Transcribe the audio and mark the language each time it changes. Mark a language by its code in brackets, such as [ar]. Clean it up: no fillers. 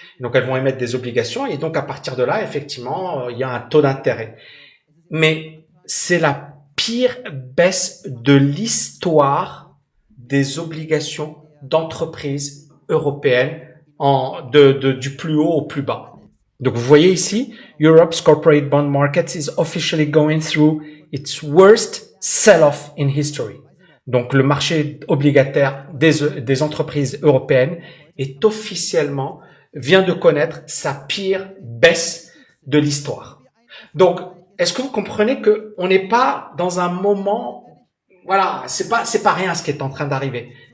[fr] Donc, elles vont émettre des obligations et donc à partir de là, effectivement, il y a un taux d'intérêt. Mais c'est la pire baisse de l'histoire des obligations d'entreprises européennes du plus haut au plus bas. Donc, vous voyez ici, [en] Europe's corporate bond market is officially going through its worst sell-off in history. [fr] Donc, le marché obligataire des entreprises européennes est officiellement vient de connaître sa pire baisse de l'histoire. Donc, est-ce que vous comprenez que on n'est pas dans un moment, voilà, c'est pas rien ce qui est en train d'arriver.